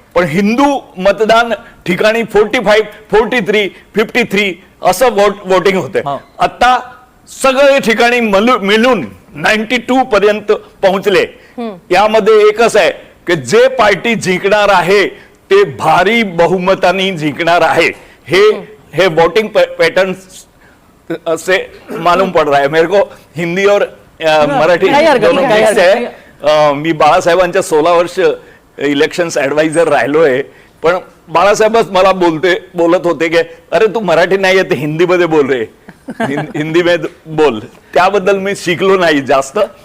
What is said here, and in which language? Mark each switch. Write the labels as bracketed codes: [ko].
[mr] पण हिंदू मतदान ठिकाणी 45, 43, 53 असं वोटिंग होते. आता सगळे ठिकाणी मिळून 92 पर्यंत पोहोचले. यामध्ये एकच आहे की जे पार्टी जिंकणार आहे ते भारी बहुमताने जिंकणार आहे. हे [hi] वोटिंग पैटर्न से मालूम पड़ रहा है मेरे को. हिंदी और मराठी दोनों मिक्स है. [mr] मी बाळासाहेबांच्या 16 वर्ष इलेक्शन्स ऍडवायझर राहिलोय, पण बाळासाहेबच मला बोलत होते की अरे तू मराठी नाही येते, हिंदी मध्ये बोल रे, [hi] हिंदी में बोल. [mr] त्याबद्दल मी शिकलो नाही जास्त.